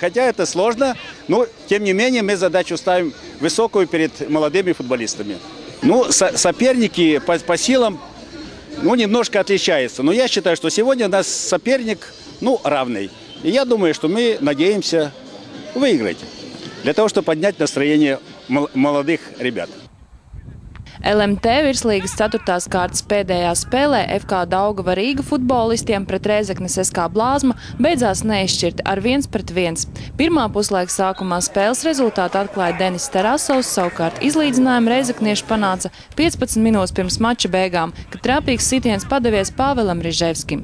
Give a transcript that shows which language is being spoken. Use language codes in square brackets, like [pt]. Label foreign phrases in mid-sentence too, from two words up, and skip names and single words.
[ru] Хотя это сложно, но тем не менее мы задачу ставим высокую перед молодыми футболистами. Ну, соперники по силам немножко отличаются. Но я считаю, что сегодня у нас соперник равный. И я думаю, что мы надеемся выиграть. Для того, чтобы поднять настроение молодых ребят. [lv] LMT virslīgas 4. kārtas pēdējā spēlē FK Daugava Rīga futbolistiem pret Rēzeknes SK Blāzma beidzās neizšķirti ar 1-1. Pirmā puslaika sākumā spēles rezultātu atklāja Denis Tarasovs, savukārt izlīdzinājumu rēzeknieši panāca 15 minūtes pirms mača beigām, kad trāpīgs sitiens padavies Pāvelam Riževskim.